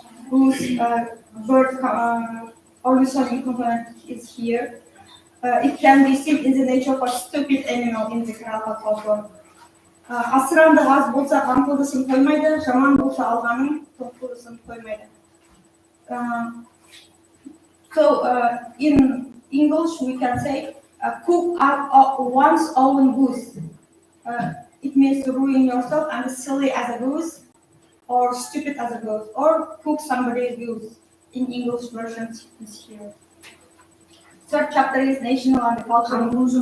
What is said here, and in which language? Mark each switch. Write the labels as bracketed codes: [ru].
[en] Goose, bird, ornithology component is here. It can be seen in the nature of a stupid animal in the Karakalpak folklore. [kaa] Асыранды аз болса қамқылдысын қоймайды, жаман болса алғаның тоқылдысын қоймайды. [en] So in English we can say cook one's own goose. It means to ruin yourself and silly as a goose or stupid as a goose or cook somebody's goose. In English version is here. Third chapter is national and cultural.